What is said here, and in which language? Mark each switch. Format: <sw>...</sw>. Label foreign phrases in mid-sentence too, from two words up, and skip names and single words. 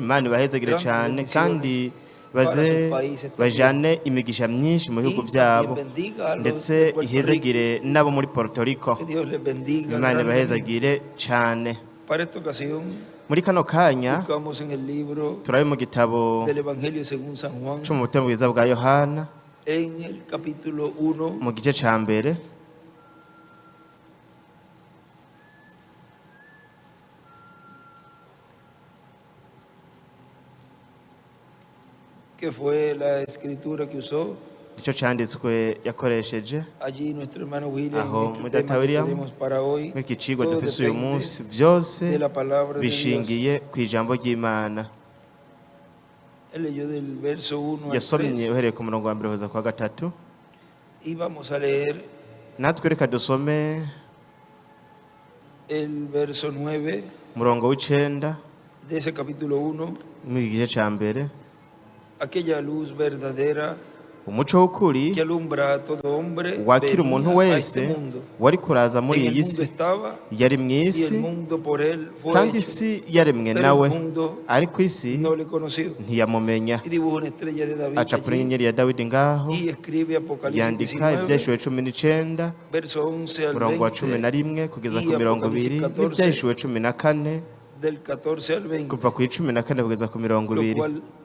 <rn>Imana ibahezagire cyane kandi baze bajane imigisha myinshi mu bihugu byabo ndetse ihezagire n'abo muri Puerto Rico. Imana ibahezagire cyane. Muri kano kanya turabe mu gitabo cyo mu butumwa bwiza bwa Yohana mu gice cya mbere</rn> <es>que fue la escritura que usó.</es> <rn>icyo cyanditswe yakoresheje aho mudata William mw'iki cigwa dufise uyu munsi byose bishingiye ku ijambo ry'Imana. Yasomye uhereye ku murongo wa mbere kugeza kwa gatatu. Natwe reka dusome umurongo w'icenda mu gice cya mbere.</rn> <es>Aquella luz verdadera</es> <rn>umuco w'ukuri wakira umuntu wese wari kuraza muri iyi si, yari mu isi kandi isi yaremwe nawe, ariko isi ntiyamumenya. Acapura inyenyeri ya Dawidi ngaho yandika Ibyahishuriwe 19 murongo wa 11 kugeza ku 20 n'Ibyahishuriwe 14 kuva ku 14 kugeza ku 20.</rn>